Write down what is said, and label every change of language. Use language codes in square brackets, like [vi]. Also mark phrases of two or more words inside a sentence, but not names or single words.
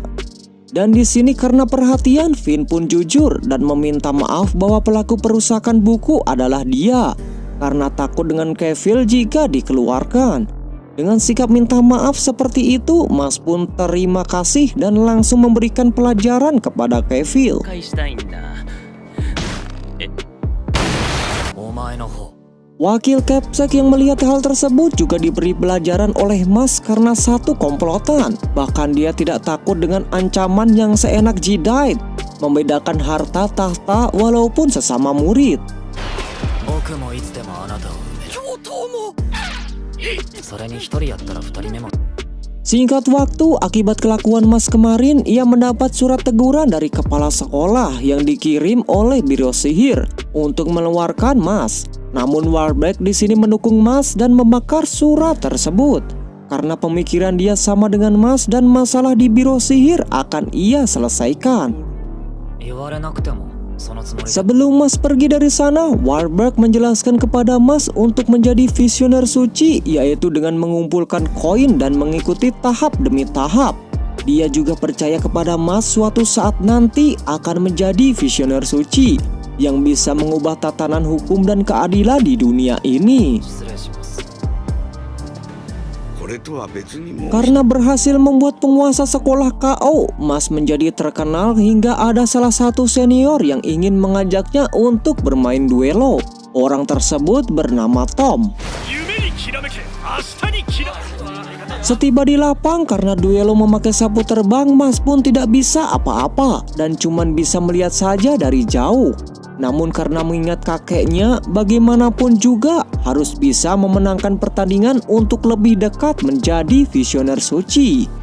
[id] Dan di sini karena perhatian, Finn pun jujur dan meminta maaf bahwa pelaku perusakan buku adalah dia karena takut dengan Kafil jika dikeluarkan. Dengan sikap minta maaf seperti itu, Mas pun terima kasih dan langsung memberikan pelajaran kepada Kafil. [ja] 返したいんだ。え、お前の方。 [id] Wakil Capsek yang melihat hal tersebut juga diberi pelajaran oleh Mas karena satu komplotan. Bahkan dia tidak takut dengan ancaman yang seenak Jidite, membedakan harta tahta walaupun sesama murid. [ja] 僕もいつでもあなたを埋める。教頭も。それに一人やったら二人目も。 [id] Singkat waktu, akibat kelakuan Mas kemarin, ia mendapat surat teguran dari kepala sekolah yang dikirim oleh biro sihir untuk mengeluarkan Mas. Namun Warbeck di sini mendukung Mas dan membakar surat tersebut karena pemikiran dia sama dengan Mas dan masalah di biro sihir akan ia selesaikan. [ja] 言われなくてもそのつもりだ。 [id] Sebelum Mas pergi dari sana, Warbeck menjelaskan kepada Mas untuk menjadi visioner suci, yaitu dengan mengumpulkan koin dan mengikuti tahap demi tahap. Dia juga percaya kepada Mas suatu saat nanti akan menjadi visioner suci yang bisa mengubah tatanan hukum dan keadilan di dunia ini. [ja] 失礼します。これとは別にも [id] Karena berhasil membuat penguasa sekolah KO, Mas menjadi terkenal hingga ada salah satu senior yang ingin mengajaknya untuk bermain duelo. Orang tersebut bernama Tom. [ja] 夢にきらめけ、明日にきらめけ。 [id] Setiba di lapang karena duelo memakai sapu terbang, Mas pun tidak bisa apa-apa dan cuman bisa melihat saja dari jauh. Namun karena mengingat kakeknya, bagaimanapun juga harus bisa memenangkan pertandingan untuk lebih dekat menjadi visioner suci.